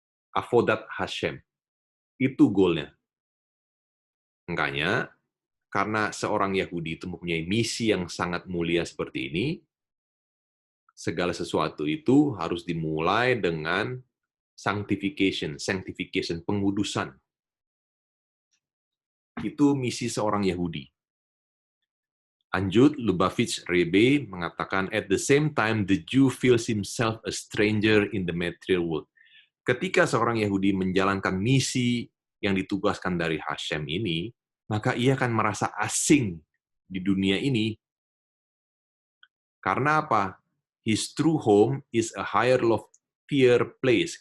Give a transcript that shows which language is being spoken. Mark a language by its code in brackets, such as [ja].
[id] Avodat Hashem. Itu goalnya. Makanya, karena seorang Yahudi itu mempunyai misi yang sangat mulia seperti ini, segala sesuatu itu harus dimulai dengan sanctification, pengudusan. Itu misi seorang Yahudi. Lanjut, [en] Lubavitch Rebbe [id] mengatakan, [en] at the same time, the Jew feels himself a stranger in the material world. [id] Ketika seorang Yahudi menjalankan misi yang ditugaskan dari Hashem ini, maka ia akan merasa asing di dunia ini. Karena apa? [en] His true home is a higher loftier place.